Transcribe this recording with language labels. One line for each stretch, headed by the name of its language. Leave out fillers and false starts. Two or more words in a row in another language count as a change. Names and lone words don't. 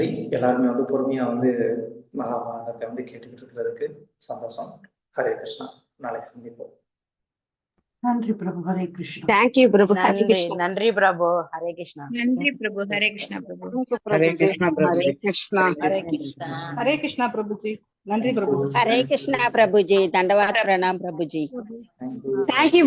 Tamil: எல்லாருமே வந்து பொறுமையா வந்து மகாபாரதத்தை வந்து கேட்டுக்கிட்டு இருக்கிறதுக்கு சந்தோஷம். ஹரே கிருஷ்ணா. நாளைக்கு சந்திப்போம். நன்றி பிரபு. ஹரே கிருஷ்ணா. தேங்க்யூ பிரபு. ஹரே நன்றி கிருஷ்ணா. நன்றி பிரபு. ஹரே கிருஷ்ணா. நன்றி பிரபு. ஹரே கிருஷ்ணா பிரபு. ஹரே கிருஷ்ணா ஹரே பிரபுஜி. கிருஷ்ணா. ஹரே கிருஷ்ணா. ஹரே கிருஷ்ணா பிரபுஜி. நன்றி பிரபுஜி.
Hindi: हरे कृष्णा प्रभु जी, दंडवात प्रणाम प्रभु जी।
English: Thank you.
Tamil: தேங்க்யூ